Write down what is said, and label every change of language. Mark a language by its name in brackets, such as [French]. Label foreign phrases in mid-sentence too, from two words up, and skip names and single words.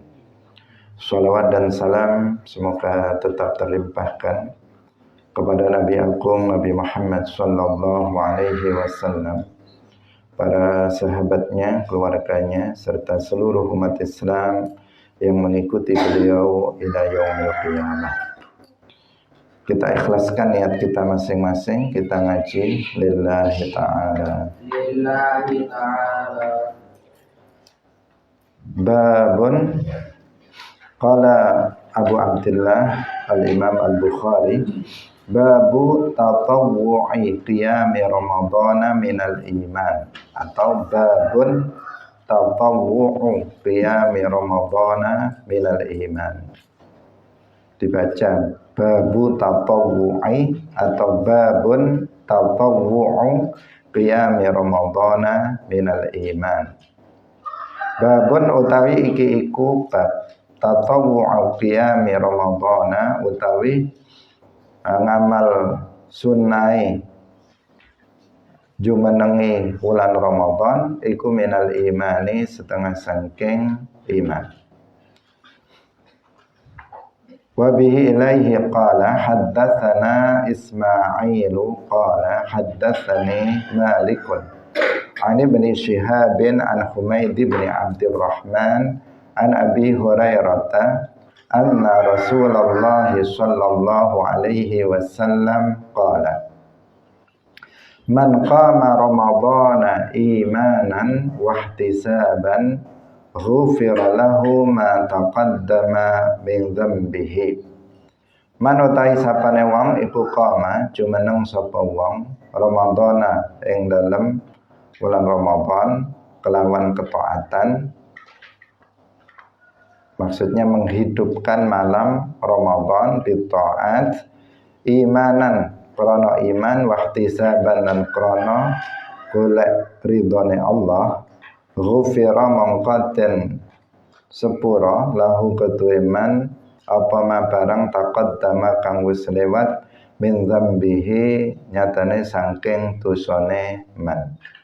[Indonesian] Salawat dan salam semoga tetap terlimpahkan kepada Nabi Agung Nabi Muhammad [Arabic] صَلَّى اللَّهُ عَلَيْهِ وَسَلَّمَ, [Indonesian] para sahabatnya, keluarganya, serta seluruh umat Islam yang mengikuti beliau [Arabic] إِلَىٰ يَوْمِ الْقِيَامَةِ. [Indonesian] Kita ikhlaskan niat kita masing-masing, kita ngaji [Arabic] لِلَّهِ تَعَالَىٰ. لِلَّهِ تَعَالَىٰ. بَابٌ قَالَ أَبُو عَبْدِ اللَّهِ الْإِمَامُ الْبُخَارِيُّ، بَابُ تَطَوُّعِ قِيَامِ رَمَضَانَ مِنَ الْإِيمَانِ, atau بَابٌ تَطَوُّعُ قِيَامِ رَمَضَانَ مِنَ الْإِيمَانِ. Dibaca بَابُ تَطَوُّعِ atau بَابٌ تَطَوُّعُ قِيَامِ رَمَضَانَ مِنَ الْإِيمَانِ. [Javanese] Babun utawi iki iku bab [Arabic] تَطَوُّعُ قِيَامِ رَمَضَانَ, [Javanese] utawi ngamal sunnai jumenengi bulan Ramadan iku [Arabic] مِنَ الْإِيمَانِ, [Javanese] setengah sangking iman. [Arabic] وَبِهِ إِلَيْهِ قَالَ حَدَّثَنَا إِسْمَاعِيلُ قَالَ حَدَّثَنِي مَالِكٌ عَنِ ابْنِ شِهَابٍ عَنْ حُمَيْدِ بْنِ عَبْدِ الرَّحْمَٰنِ عَنْ أَبِي هُرَيْرَةَ أَنَّ رَسُولَ اللَّهِ صَلَّى اللَّهُ عَلَيْهِ وَسَلَّمَ قَالَ مَنْ قَامَ رَمَضَانَ إِيمَانًا وَاحْتِسَابًا غُفِرَ لَهُ مَا تَقَدَّمَ مِنْ ذَنْبِهِ. [Javanese] Man utahi sapane wong iku qama jumeneng sapa wong Ramadhana ing dalem bulan Ramadan kelawan ketaatan, [Indonesian] maksudnya menghidupkan malam Ramadan [Javanese] bitaat, imanan krana iman, wahtisaban lan krana golek ridhone Allah, ghufira mongkoten sepura lahu kedue man apa ma barang taqaddama kang wis lewat [Arabic] مِنْ ذَنْبِهِ [Javanese] nyatane saking dosane man.